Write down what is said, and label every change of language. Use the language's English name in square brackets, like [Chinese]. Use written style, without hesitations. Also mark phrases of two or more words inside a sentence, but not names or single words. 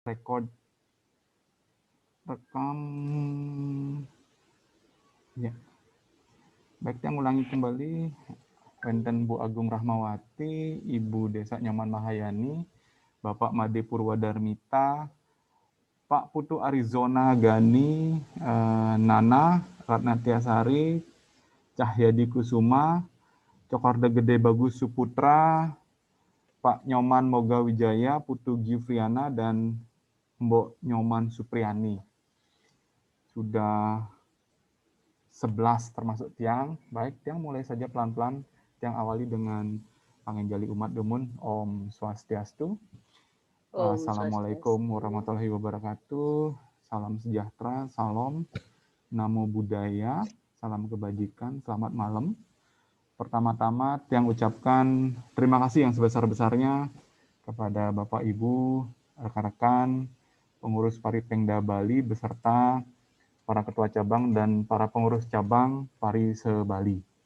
[Indonesian] Record rekam ya. Baik, yang ulangi kembali. Wenten Bu Agung Rahmawati, Ibu Desa Nyaman Mahayani, Bapak Made Purwadarmita, Pak Putu Arizona Gani, Nana Ratnatiasari, Cahyadi Kusuma, Cokorda Gede Bagus Suputra, Pak Nyoman Moga Wijaya, Putu Gifriana, dan Mbok Nyoman Supriyani. Sudah 11 termasuk tiang. Baik, tiang mulai saja pelan-pelan. Tiang awali dengan [Balinese] pangenjali umat dumun. [Sanskrit] Om Swastiastu. [Arabic] Assalamualaikum warahmatullahi wabarakatuh. [Indonesian] Salam sejahtera, salam, [Pali] namo buddhaya, [Indonesian] salam kebajikan, selamat malam. Pertama-tama tiang ucapkan terima kasih yang sebesar-besarnya kepada Bapak Ibu, rekan-rekan, pengurus Paripengda Bali beserta para ketua cabang dan para pengurus cabang Pari se-Bali.